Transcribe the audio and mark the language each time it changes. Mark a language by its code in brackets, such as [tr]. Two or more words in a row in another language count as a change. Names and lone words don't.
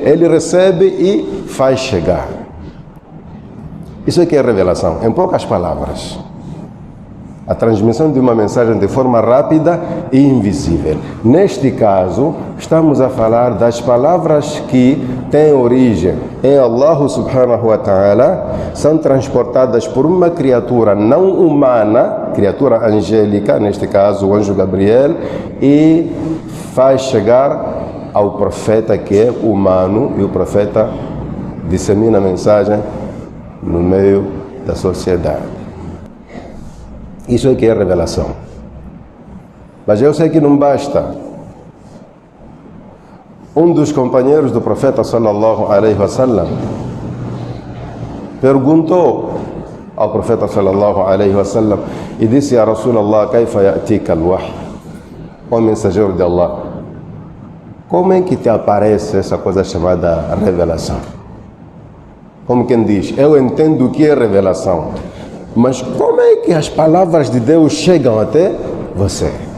[pt] Ele recebe e faz chegar. Isso é que é revelação, em poucas palavras. a transmissão de uma mensagem de forma rápida e invisível. Neste caso, estamos a falar das palavras que têm origem em Allah [ar] سبحانه وتعالى, [pt] são transportadas por uma criatura não humana, criatura angélica, neste caso o anjo Gabriel, e faz chegar ao profeta que é humano, e o profeta dissemina a mensagem no meio da sociedade. Isso é que é revelação. Mas eu sei que não basta. Um dos companheiros do profeta [ar] صلى الله عليه وسلم [pt] perguntou ao profeta [ar] صلى الله عليه وسلم [pt] e disse: [ar] "يا رسول الله، كيف يأتيك الوحي?" [pt] Ó mensageiro de Allah, como é que te aparece essa coisa chamada revelação? Como quem diz, eu entendo o que é revelação, mas como é que as palavras de Deus chegam até você?